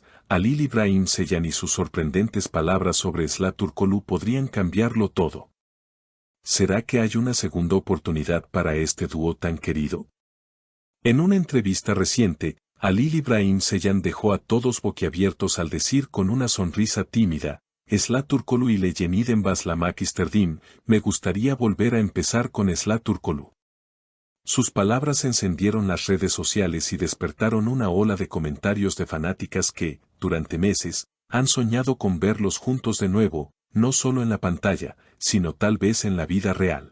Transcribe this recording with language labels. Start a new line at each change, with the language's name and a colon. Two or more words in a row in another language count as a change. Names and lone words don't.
Spanish: Halil İbrahim Ceylan y sus sorprendentes palabras sobre Sıla Türkoğlu podrían cambiarlo todo. ¿Será que hay una segunda oportunidad para este dúo tan querido? En una entrevista reciente, Halil İbrahim Ceylan dejó a todos boquiabiertos al decir con una sonrisa tímida,
Turkish: Sıla Türkoğlu ile yeniden başlamak isterdim,
Spanish: me gustaría volver a empezar con Sıla Türkoğlu. Sus palabras encendieron las redes sociales y despertaron una ola de comentarios de fanáticas que, durante meses, han soñado con verlos juntos de nuevo, no solo en la pantalla, sino tal vez en la vida real.